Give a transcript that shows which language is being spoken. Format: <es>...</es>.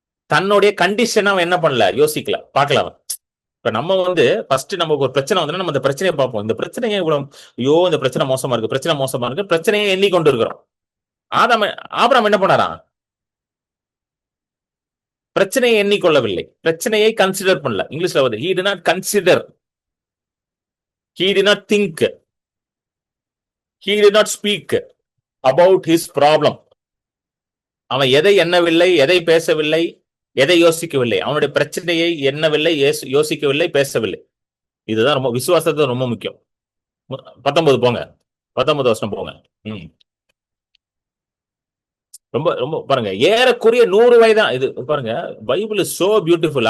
<ta>தன்னுடைய கண்டிஷன் அவன் என்ன பண்ணல, யோசிக்கல, பார்க்கல. அவன் இப்ப நம்ம ஃபர்ஸ்ட் நமக்கு ஒரு பிரச்சனை வந்து நம்ம அந்த பிரச்சனையை பார்ப்போம். இந்த பிரச்சனையை இவ்வளவு, ஐயோ இந்த பிரச்சனை மோசமா இருக்கு, பிரச்சனையை எண்ணிக்கொண்டு இருக்கிறோம். ஆபிரகாம் என்ன பண்ணாரா? பிரச்சனையை எண்ணிக்கொள்ளவில்லை, பிரச்சனையை கன்சிடர் பண்ணல. இங்கிலீஷ்ல</ta> <en>he did not consider, he did not think, he did not speak about his problem.</en> <ta>அவன் எதை எண்ணவில்லை, எதை பேசவில்லை, எதை யோசிக்கவில்லை. அவனுடைய பிரச்சனையை எண்ணவில்லை, யோசிக்கவில்லை, பேசவில்லை. இதுதான் ரொம்ப விசுவாசத்தை ரொம்ப முக்கியம். 19 போங்க, 19 வருஷம் போங்க. ரொம்ப ரொம்ப பாருங்க, ஏறக்குறைய 100 வயதா. இது பாருங்க,</ta> <en>Bible is so beautiful.</en>